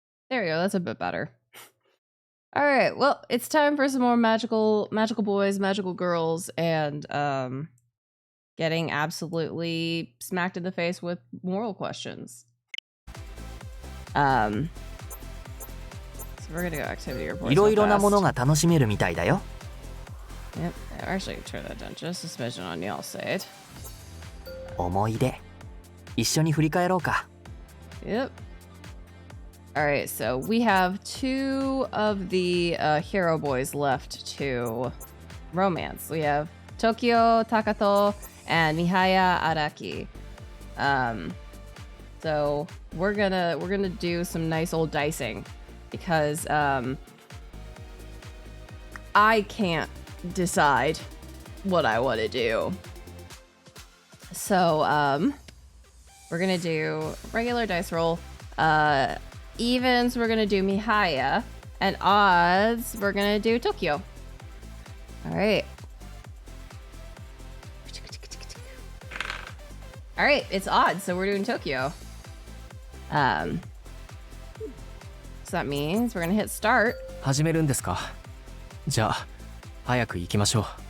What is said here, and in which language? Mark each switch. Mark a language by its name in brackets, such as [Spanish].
[English] There we go. That's a bit better. All right, well, it's time for some more magical boys, magical girls, and getting absolutely smacked in the face with moral questions. So we're gonna go activity report. [Japanese] いろいろなものが楽しめるみたいだよ。 [English] Yep, actually turn that down just a smidgen on y'all side. [Japanese] 思い出、一緒に振り返ろうか。 [English] Yep. All right, so we have two of the hero boys left to romance. We have Tokio Takato and Mihaya Araki. So we're gonna do some nice old dicing because I can't decide what I want to do. So we're gonna do regular dice roll. Evens, we're gonna do Mihaya, and odds, we're gonna do Tokyo. All right. All right, it's odds, so we're doing Tokyo. So that means we're gonna hit start. [Japanese] 始めるんですか。じゃあ、早く行きましょう。